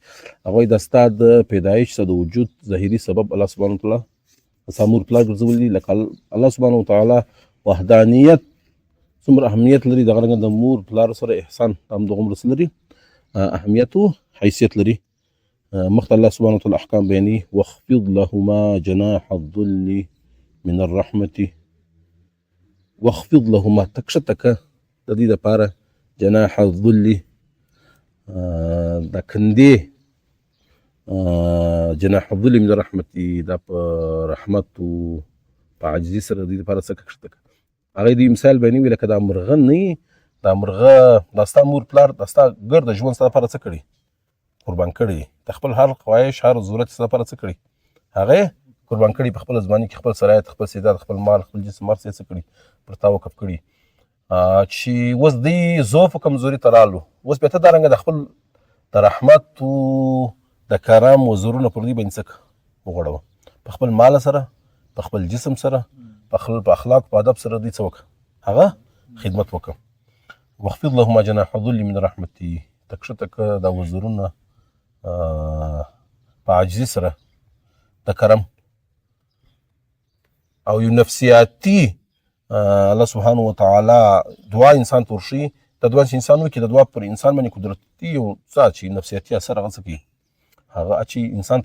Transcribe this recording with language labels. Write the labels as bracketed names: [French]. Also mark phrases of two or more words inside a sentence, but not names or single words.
[Pashto] هغوی د ستا د پیدایش څه د وجود ظاهري سبب الله [Arabic] سبحانه وتعالی [Pashto] ستا مور پلار ګرځولي لکه الله [Arabic] سبحانه وتعالی [Pashto] وحدانیت څومره اهمیت لري دغه رنګه د مور پلار سره احسان همدغومره څه لري اهمیت او حیثیت لري مخته الله [Arabic] سبحانه وتعالی [Pashto] احکام بیانوي [Arabic] واخفض لهما جناح الذل من الرحمة واخفض لهما [Pashto] تکښته که د دې دپاره [Arabic] جناح الذل [Pashto] د کندې [Arabic] جناح الذل من الرحمة [Pashto] دا په رحمت او په عاجزي سره د دې دپاره څه کښته که هغه دې مثال بیانوي لکه دا مرغه نه وي دا مرغه دا ستا مور پلار دا ستا ګرده ژوند ستا دپاره څه کړي قربان کړي د خپل هر خواهش هر ضرورت ستا دپاره څه کړي هغه قربان کړي په خپله زماني کې خپل سرایت خپل استعداد خپل مال خپل جسم هر څه یې څه کړي پر تا وقف کړي چې اوس دوی ضعف او کمزوري ته رالو اوس بیا ته دارنګه د خپل د رحمت او د کرم وزرونه پر دوی باندې څه وغوړوه په خپل مال سره په خپل جسم سره په اخلاق په ادب سره دوی څه وکړه هغه خدمت وکړه [Arabic] واخفض لهما جناح الذل من رحمتي [Pashto] تکښته که دا وزرونه په عاجزي سره د کرم او یو نفسیاتي الله [Arabic] سبحانه وتعالی [Pashto] دعا انسان ته ورښیي دا دعا چې انسان وکړي د دعا پر انسان باندې قدرتي یو څه چې نفسیاتي اثر هغه څه کوي هغه چې انسان